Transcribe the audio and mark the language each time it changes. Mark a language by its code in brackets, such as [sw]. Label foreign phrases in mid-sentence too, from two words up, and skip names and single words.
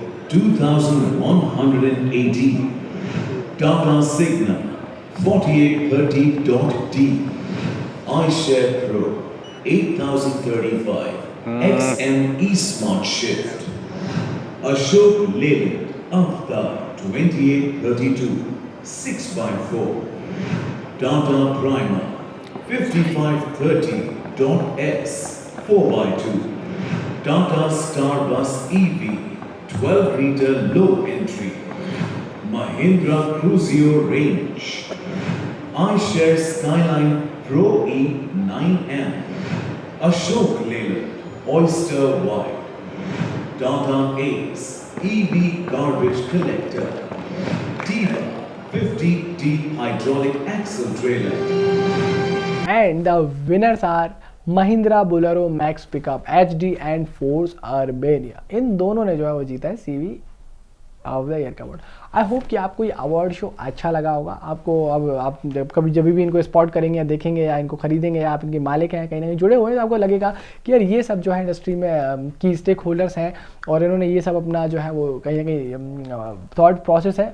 [en] 2180, Tata Signa 4830.D, iShare Pro 8035, XM eSmart Shift, Ashok Leyland Avtar 2832 6x4, Tata Prima 5530.S 4x2, Tata Starbus EV 12-liter low entry, Mahindra Cruisio Range, iShare Skyline Pro E 9M, Ashok Leyland Oyster Wide, Tata Ace EV Garbage Collector, Diva 50D Hydraulic Axle Trailer. And the winners are महिंद्रा बोलेरो मैक्स पिकअप HD एंड फोर्स अर्बेनिया। [hi] इन दोनों ने जो है वो जीता है सीवी ऑफ द ईयर का अवार्ड। [en] I hope [hi] कि आपको ये अवार्ड शो अच्छा लगा होगा। आपको अब आप जब भी इनको स्पॉट करेंगे या देखेंगे या इनको खरीदेंगे या आप इनके मालिक हैं कहीं ना कहीं जुड़े हुए हैं, तो आपको लगेगा कि यार ये सब जो है इंडस्ट्री में [en] key stakeholders [hi] हैं और इन्होंने ये सब अपना जो है वो कहीं ना कहीं [en] thought process [hi] है।